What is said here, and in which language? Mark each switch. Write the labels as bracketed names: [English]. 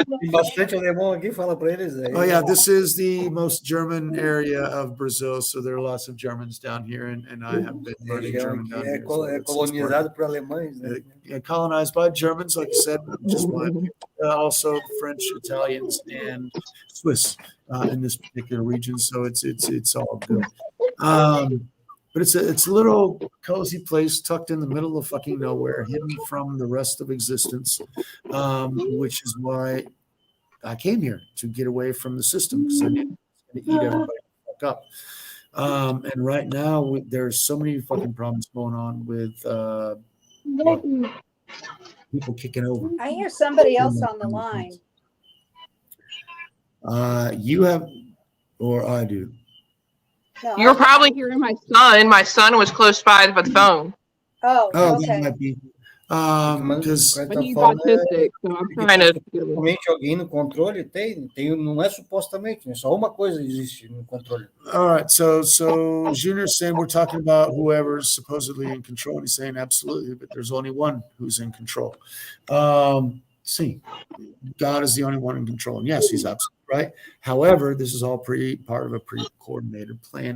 [Portuguese] bastante alemão aqui, fala para eles aí. [English] Oh yeah, this is the most German area of Brazil, so there are lots of Germans down here, and I have been learning German down here. [Portuguese] É colonizado por alemães, né? [English] Colonized by Germans, like you said, just also French, Italians, and Swiss in this particular region. So it's all good. But it's a little cozy place tucked in the middle of fucking nowhere, hidden from the rest of existence, which is why I came here, to get away from the system, because I knew it was going to eat everybody the fuck up. And right now, there's so many fucking problems going on with people kicking over. I hear somebody else on the line. You have, or I do. No, You're probably hearing my son. My son was close by the phone. Oh, That okay. might be. Because But he's autistic, so I'm trying to. [Portuguese] Supostamente alguém no controle tem, não é supostamente, né? Só uma coisa existe no controle. [English] all right, so Junior's saying we're talking about whoever's supposedly in control, and he's saying absolutely, but there's only one who's in control. See, God is the only one in control, and yes, he's absolutely right. However, this is all part of a pre-coordinated plan.